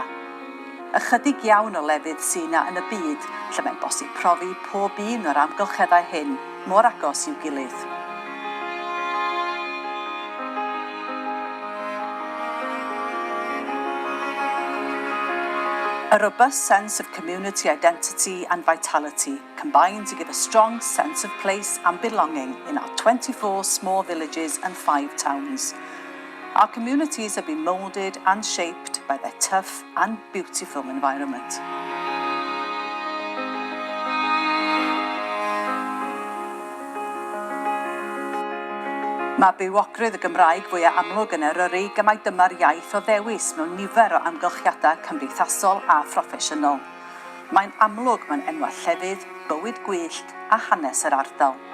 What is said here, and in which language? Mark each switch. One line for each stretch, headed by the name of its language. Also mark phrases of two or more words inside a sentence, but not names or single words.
Welsh: Ychydig iawn o lefydd sy'n yn y byd lle mae'n bosib profi pob un o'r amgylcheddau hyn mor agos i'w gilydd.
English: A robust sense of community identity and vitality combine to give a strong sense of place and belonging in our 24 small villages and 5 towns. Our communities have been moulded and shaped by their tough and beautiful environment.
Welsh: Mae bywogrwydd y Gymraeg fwyaf amlwg yn Eryri gymaint dyma'r iaith o ddewis mewn nifer o amgylchiadau cymdeithasol a phroffesiynol. Mae'n amlwg mewn enwau llefydd, bywyd gwyllt a hanes yr ardal.